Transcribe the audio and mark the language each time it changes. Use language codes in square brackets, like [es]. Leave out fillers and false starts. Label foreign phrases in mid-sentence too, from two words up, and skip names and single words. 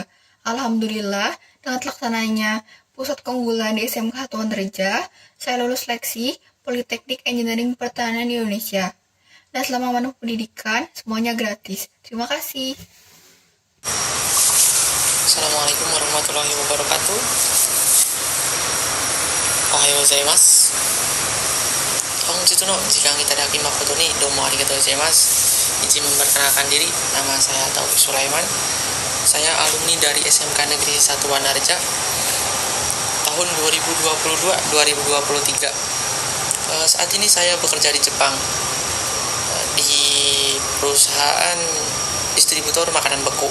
[id] Alhamdulillah, dengan terlaksananya pusat keunggulan di SMK 1 Wanarja, saya lulus seleksi Politeknik Engineering Pertanian di Indonesia. Dan selama menempuh pendidikan, semuanya gratis. Terima kasih. [ar] السلام عليكم ورحمة الله وبركاته. [ja] おはようございます. 本日の時間いただき誠にどうもありがとうございます。 [id] izin memperkenalkan diri, nama saya Taufik Sulaiman. Saya alumni dari SMK Negeri 1 Wanarja tahun 2022-2023. Saat ini saya bekerja di Jepang di perusahaan distributor makanan beku.